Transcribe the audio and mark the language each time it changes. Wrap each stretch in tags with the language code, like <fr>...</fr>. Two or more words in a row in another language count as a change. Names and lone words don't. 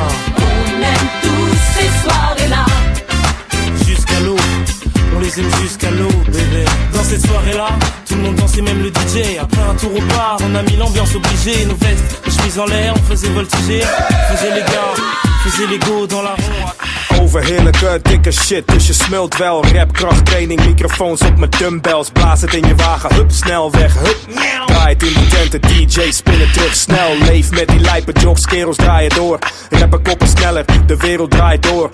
<fr>On aime tous ces soirées-là. Jusqu'à l'eau, on les aime jusqu'à l'eau, bébé. Dans cette soirée-là, tout le monde dansait, même le DJ. Après un tour au bar, on a mis l'ambiance obligée. Nos vestes, nos chemises en l'air, on faisait voltiger. Faisait les gars, faisait les go dans la ronde.</fr> <nl>Overheerlijke, dikke shit, dus je smult wel. Rap, krachttraining, microfoons op mijn dumbbells. Blaas het in je wagen, hup, snel weg, hup. Draait in die tenten, DJ, spinnen terug, snel. Leef met die lijpe jocks, kerels draaien door. Rappen koppen sneller, de wereld draait door.</nl>